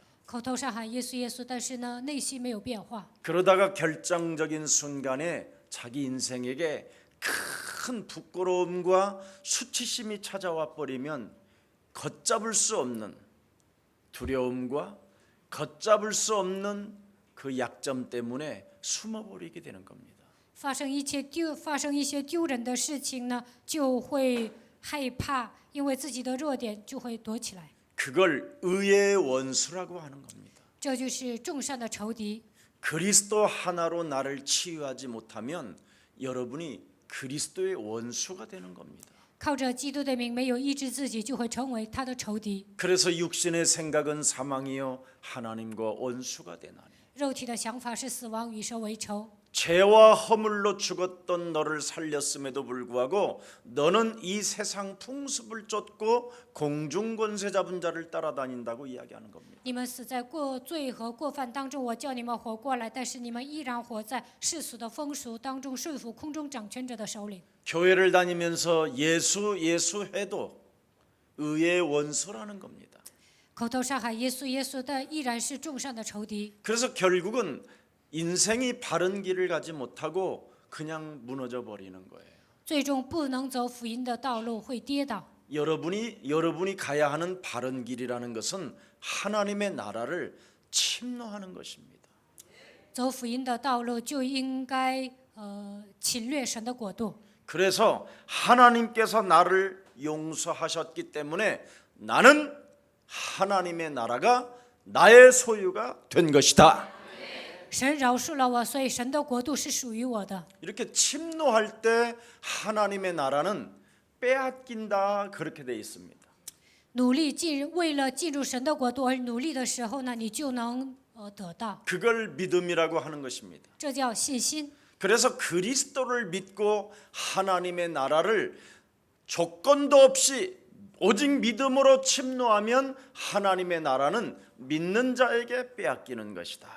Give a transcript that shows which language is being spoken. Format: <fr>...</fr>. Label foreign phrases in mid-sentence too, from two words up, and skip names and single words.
<zh>口头上喊耶稣耶稣，但是呢，内心没有变化。</zh> <ko>그러다가 결정적인 순간에 자기 인생에게 큰 부끄러움과 수치심이 찾아와 버리면 걷잡을 수 없는 두려움과 걷잡을 수 없는 그 약점 때문에 숨어버리게 되는 겁니다.</ko> <zh>发生一些丢人的事情呢，就会害怕，因为自己的弱点就会躲起来。</zh> <ko>그걸 의의 원수라고 하는 겁니다.</ko> <zh>这就是众善的仇敌。</zh> <ko>그리스도 하나로 나를 치유하지 못하면 여러분이 그리스도의 원수가 되는 겁니다.</ko> <zh>靠着基督的名，没有医治自己，就会成为他的仇敌。</zh> <ko>그래서 육신의 생각은 사망이요 하나님과 원수가 되나니.</ko> <zh>肉体的想法是死亡，与神为仇。</zh> <ko>죄와 허물로 죽었던 너를 살렸음에도 불구하고 너는 이 세상 풍습을 쫓고 공중 권세 잡은 자를 따라다닌다고 이야기하는 겁니다.</ko> <zh>你们死在过罪和过犯当中，我叫你们活过来，但是你们依然活在世俗的风俗当中，顺服空中掌权者的首领。</zh> <ko>교회를 다니면서 예수 해도 의의 원수라는 겁니다.</ko> <zh>口头上喊耶稣耶稣的依然是众上的仇敌。</zh> <ko>그래서 결국은 인생이 바른 길을 가지 못하고 그냥 무너져 버리는 거예요.</ko> <zh>最终不能走福音的道路，会跌倒。</zh> <ko>여러분이 가야 하는 바른 길이라는 것은 하나님의 나라를 침노하는 것입니다.</ko> <zh>走福音的道路就应该侵略神的国度。</zh> <ko>그래서 하나님께서 나를 용서하셨기 때문에 나는 하나님의 나라가 나의 소유가 된 것이다.</ko> <zh>神饶恕了我，所以神的国度是属于我的。</zh> <ko>이렇게 침노할 때 하나님의 나라는 빼앗긴다 그렇게 돼 있습니다.</ko> <zh>为了进入神的国度而努力的时候呢，你就能得到。</zh> <ko>그걸 믿음이라고 하는 것입니다.</ko> <zh>这叫信心。</zh> <ko>그래서 그리스도를 믿고 하나님의 나라를 조건도 없이 오직 믿음으로 침노하면 하나님의 나라는 믿는 자에게 빼앗기는 것이다.</ko>